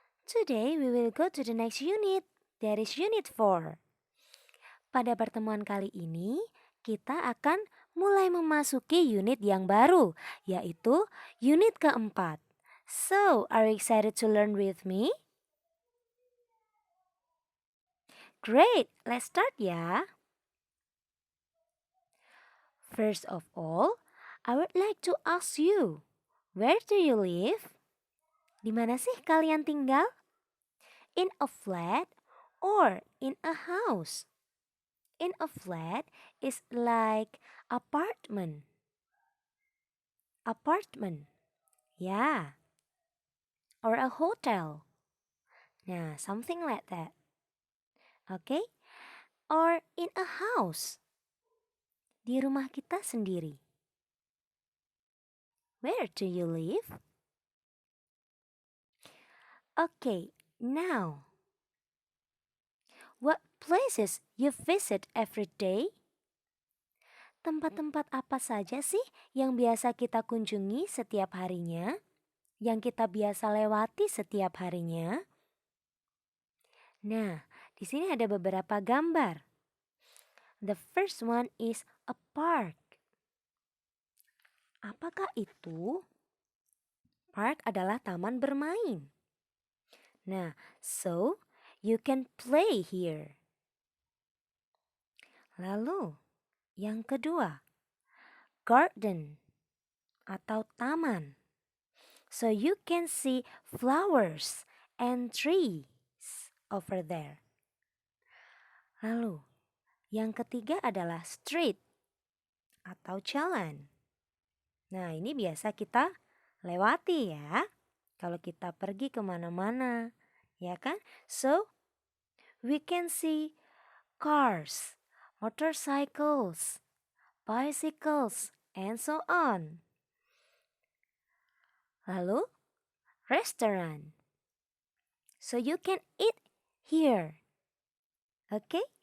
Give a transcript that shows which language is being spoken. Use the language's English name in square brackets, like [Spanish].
[English] Today we will go to the next unit. That is unit 4. [Indonesian] Pada pertemuan kali ini, kita akan mulai memasuki unit yang baru, yaitu unit keempat. [English] So, are you excited to learn with me? Great, let's start ya. First of all, I would like to ask you, where do you live? [Indonesian] Di mana sih kalian tinggal? [English] In a flat or in a house? In a flat is like apartment. Apartment. Yeah. Or a hotel. Nah, something like that. Okay? Or in a house. [Indonesian] Di rumah kita sendiri. [English] Where do you live? Okay, now. What places you visit every day? [Indonesian] Tempat-tempat apa saja sih yang biasa kita kunjungi setiap harinya? Yang kita biasa lewati setiap harinya? Nah, di sini ada beberapa gambar. [English] The first one is a park. [Indonesian] Apakah itu? Park adalah taman bermain. [English] Nah, so you can play here. [Indonesian] Lalu, yang kedua, garden atau taman. [English] So you can see flowers and trees over there. [Indonesian] Lalu, yang ketiga adalah street atau jalan. Nah, ini biasa kita lewati ya. Kalau kita pergi kemana-mana, ya kan? [English] So, we can see cars, motorcycles, bicycles, and so on. Lalu, restaurant. So you can eat here. Okay?